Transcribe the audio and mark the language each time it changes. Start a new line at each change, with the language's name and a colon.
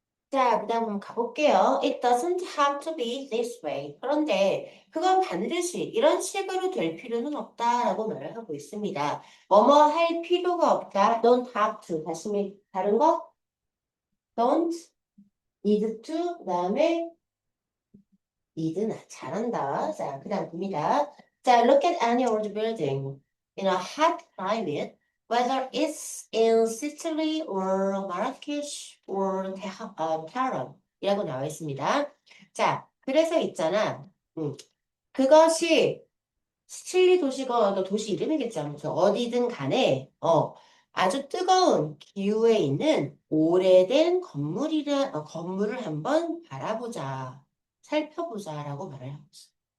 Korean: 자, 그 다음 한번 가볼게요.
English: It doesn't have to be this way.
Korean: 그런데 그건 반드시 이런 식으로 될 필요는 없다라고 말을 하고 있습니다. 뭐뭐 할 필요가 없다.
English: Don't have to.
Korean: 다른 거?
English: Don't need to.
Korean: 그 다음에
English: need.
Korean: 잘한다. 자, 그 다음 봅니다. 자,
English: look at any old building in a hot climate, whether it's in Sicily or Marrakesh or Tehran
Korean: 이라고 나와 있습니다. 자, 그래서 있잖아. 그것이 시칠리 도시가 도시 이름이겠지 아무튼 어디든 간에 아주 뜨거운 기후에 있는 오래된 건물을 한번 바라보자. 살펴보자라고 말을 하고 있어.